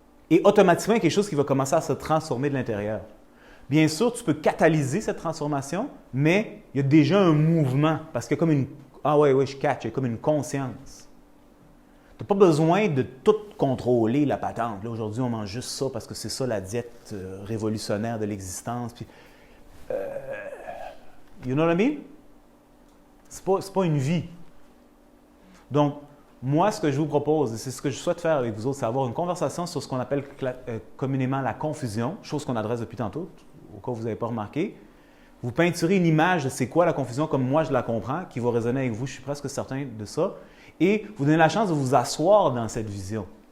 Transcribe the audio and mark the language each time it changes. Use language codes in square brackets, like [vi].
[fr] Et automatiquement, il y a quelque chose qui va commencer à se transformer de l'intérieur. Bien sûr, tu peux catalyser cette transformation, mais il y a déjà un mouvement, parce qu'il y a comme une... Ah ouais, je catch, il y a comme une conscience. Tu n'as pas besoin de tout contrôler, la patente. Là, aujourd'hui, on mange juste ça parce que c'est ça la diète révolutionnaire de l'existence. [en] Puis, you know what I mean? [fr] C'est pas une vie. Donc, moi, ce que je vous propose, et c'est ce que je souhaite faire avec vous autres, c'est avoir une conversation sur ce qu'on appelle communément la confusion, chose qu'on adresse depuis tantôt, au cas où vous n'avez pas remarqué. Vous peinturez une image de c'est quoi la confusion comme moi je la comprends, qui va résonner avec vous, je suis presque certain de ça, et vous donnez la chance de vous asseoir dans cette vision.